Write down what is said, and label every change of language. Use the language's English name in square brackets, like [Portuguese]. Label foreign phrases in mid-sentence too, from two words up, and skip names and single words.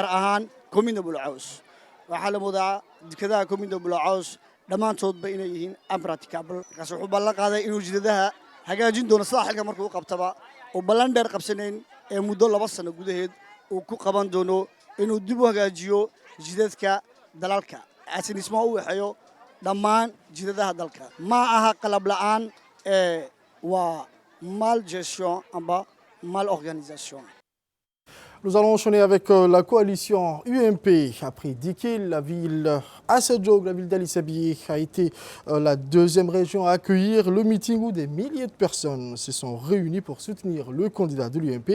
[Somali] ahaan Komina Bulcaws waxaa la mudaa dekedaha Komina Bulcaws dhammaantoodba inay yihiin impracticable kaas wuxuu ballan qaaday inuu jidadaha hagaajin doono sida xilka markuu qabtaba oo ballan dheer qabsanayn ee muddo 2 sano gudaheed uu ku qaban doono inuu dib u hagaajiyo jidadka dalalka asaanismo u waxayo dhammaan jidadaha dalka ma aha qalab la'aan waa [French] mal gestion [Somali] amba [French] mal organisation. Nous allons enchaîner avec la coalition UMP. Après Dikil, la ville Assadjoug, la ville d'Ali Sabieh, a été la deuxième région à accueillir le meeting où des milliers de personnes se sont réunies pour soutenir le candidat de l'UMP.